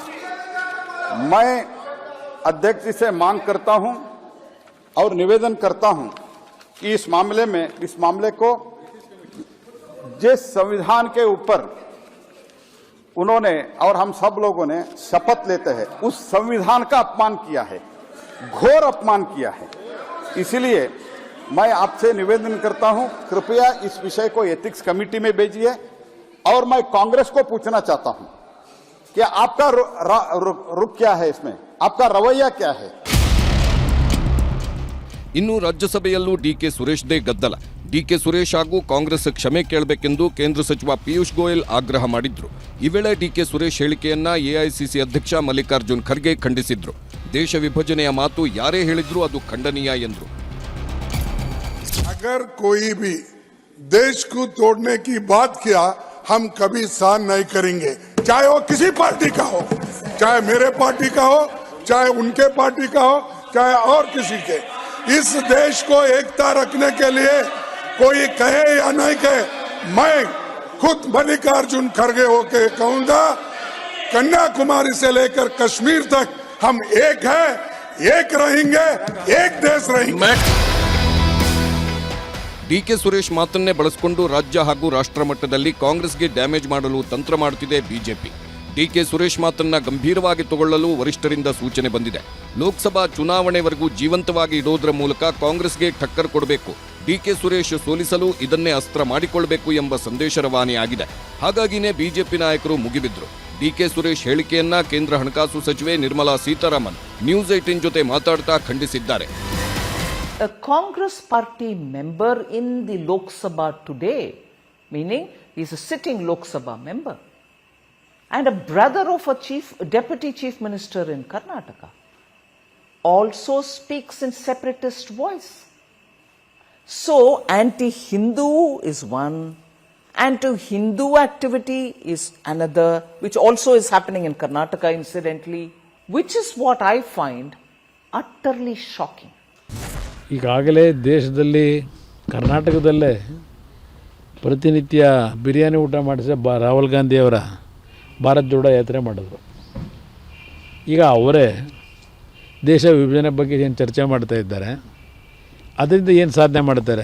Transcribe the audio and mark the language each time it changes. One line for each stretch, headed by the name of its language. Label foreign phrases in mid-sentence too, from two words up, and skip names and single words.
Hindi: मैं अध्यक्ष जी से मांग करता हूं और निवेदन करता हूं कि इस मामले को जिस संविधान के ऊपर उन्होंने और हम सब लोगों ने शपथ लेते हैं उस संविधान का अपमान किया है, घोर अपमान किया है. इसलिए मैं आपसे निवेदन करता हूं, कृपया इस विषय को
English: ethics committee
Hindi: में भेजिए. और मैं कांग्रेस को पूछना चाहता हूं कि आपका रुख क्या है, इसमें आपका रवैया क्या है.
Kannada: ಇನ್ನು ರಾಜ್ಯಸಭೆಯಲ್ಲೂ ಡಿಕೆ ಸುರೇಶ್ದೇ ಗದ್ದಲ. ಡಿಕೆ ಸುರೇಶ್ ಹಾಗೂ ಕಾಂಗ್ರೆಸ್ ಕ್ಷಮೆ ಕೇಳಬೇಕೆಂದು ಕೇಂದ್ರ ಸಚಿವ ಪಿಯೂಷ್ ಗೋಯಲ್ ಆಗ್ರಹ ಮಾಡಿದ್ರು. ಈ ವೇಳೆ ಡಿಕೆ ಸುರೇಶ್ ಹೇಳಿಕೆಯನ್ನ ಎಐಸಿಸಿ ಅಧ್ಯಕ್ಷ ಮಲ್ಲಿಕಾರ್ಜುನ್ ಖರ್ಗೆ ಖಂಡಿಸಿದ್ರು. ದೇಶ ವಿಭಜನೆಯ ಮಾತು ಯಾರೇ ಹೇಳಿದ್ರು ಅದು ಖಂಡನೀಯ ಎಂದರು. अगर कोई भी देश को तोड़ने की बात किया हम कभी सहन नहीं करेंगे, चाहे वो किसी पार्टी का हो, चाहे मेरे पार्टी का हो, चाहे उनके पार्टी का हो, चाहे और किसी के. इस देश को एकता रखने के लिए कोई कहे या नहीं कहे, मैं खुद मल्लिकार्जुन खड़गे होके कहूंगा, कन्याकुमारी से लेकर कश्मीर तक हम एक हैं, एक रहेंगे, एक देश रहेंगे. ಡಿಕೆ ಸುರೇಶ್ ಮಾತನ್ನೇ ಬಳಸಿಕೊಂಡು ರಾಜ್ಯ ಹಾಗೂ ರಾಷ್ಟ್ರ ಮಟ್ಟದಲ್ಲಿ ಕಾಂಗ್ರೆಸ್ಗೆ ಡ್ಯಾಮೇಜ್ ಮಾಡಲು ತಂತ್ರ ಮಾಡುತ್ತಿದೆ ಬಿಜೆಪಿ. ಡಿಕೆ ಸುರೇಶ್ ಮಾತನ್ನ ಗಂಭೀರವಾಗಿ ತಗೊಳ್ಳಲು ವರಿಷ್ಠರಿಂದ ಸೂಚನೆ ಬಂದಿದೆ. ಲೋಕಸಭಾ ಚುನಾವಣೆವರೆಗೂ ಜೀವಂತವಾಗಿ ಇಡೋದರ ಮೂಲಕ ಕಾಂಗ್ರೆಸ್ಗೆ ಟಕ್ಕರ್ ಕೊಡಬೇಕು. ಡಿಕೆ ಸುರೇಶ್ ಸೋಲಿಸಲು ಇದನ್ನೇ ಅಸ್ತ್ರ ಮಾಡಿಕೊಳ್ಳಬೇಕು ಎಂಬ ಸಂದೇಶ ರವಾನೆಯಾಗಿದೆ. ಹಾಗಾಗಿನೇ ಬಿಜೆಪಿ ನಾಯಕರು ಮುಗಿಬಿದ್ರು. ಡಿಕೆ ಸುರೇಶ್ ಹೇಳಿಕೆಯನ್ನ ಕೇಂದ್ರ ಹಣಕಾಸು ಸಚಿವೆ ನಿರ್ಮಲಾ ಸೀತಾರಾಮನ್ ನ್ಯೂಸ್ 18 ಜೊತೆ ಮಾತಾಡ್ತಾ ಖಂಡಿಸಿದ್ದಾರೆ.
English: A Congress party member in the Lok Sabha today, meaning he is a sitting Lok Sabha member, and a brother of a deputy chief minister in Karnataka, also speaks in separatist voice. So anti-Hindu is one, anti-Hindu activity is another, which also is happening in Karnataka incidentally, which is what I find utterly shocking.
Kannada: ಈಗಾಗಲೇ ದೇಶದಲ್ಲಿ ಕರ್ನಾಟಕದಲ್ಲೇ ಪ್ರತಿನಿತ್ಯ ಬಿರಿಯಾನಿ ಊಟ ಮಾಡಿಸಿ ರಾಹುಲ್ ಗಾಂಧಿಯವರ ಭಾರತ್ ಜೋಡೋ ಯಾತ್ರೆ ಮಾಡಿದ್ರು. ಈಗ ಅವರೇ ದೇಶ ವಿಭಜನೆ ಬಗ್ಗೆ ಏನು ಚರ್ಚೆ ಮಾಡ್ತಾ ಇದ್ದಾರೆ, ಅದರಿಂದ ಏನು ಸಾಧನೆ ಮಾಡ್ತಾರೆ?